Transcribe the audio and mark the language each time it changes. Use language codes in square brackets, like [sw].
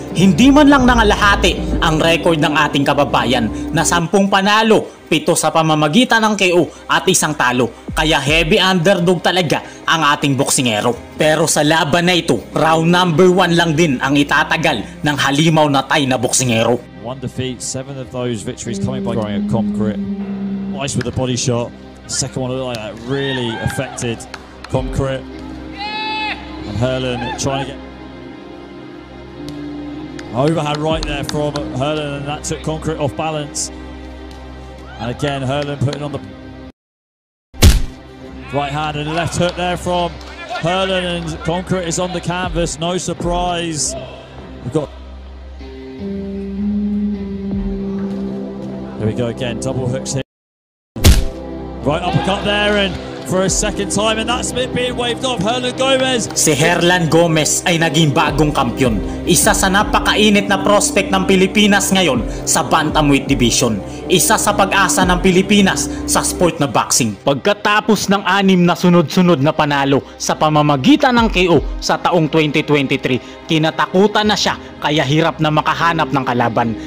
[tl] Hindi man lang nangalahati ang record ng ating kababayan na 10 panalo, 7 sa pamamagitan ng KO at 1 talo. Kaya [en] heavy underdog [tl] talaga ang ating boksingero. Pero sa laban na ito, [en] round number 1 [tl] lang din ang itatagal ng halimaw na Thai na boksingero. [en] 1 defeat, 7 of those victories coming by going at Concrete. Nice with the body shot. Second one like that really affected Concrete. And Herlan trying to get overhand right there from Herlan, and that took Concrete off balance. And again Herlan putting on the right hand and left hook there from Herlan, and Concrete is on the canvas. No surprise. We've got there we go again, double hooks here. Right uppercut there, and for a second time, and that's being waved off. Herlan Gomez. [tl] Si Herlan Gomez ay naging bagong kampyon. Isa sa napakainit na prospect ng Pilipinas ngayon sa Bantamweight Division. Isa sa pag-asa ng Pilipinas sa sport na boxing. Pagkatapos ng 6 na sunod-sunod na panalo sa pamamagitan ng KO sa taong 2023, kinatakutan na siya kaya hirap na makahanap ng kalaban.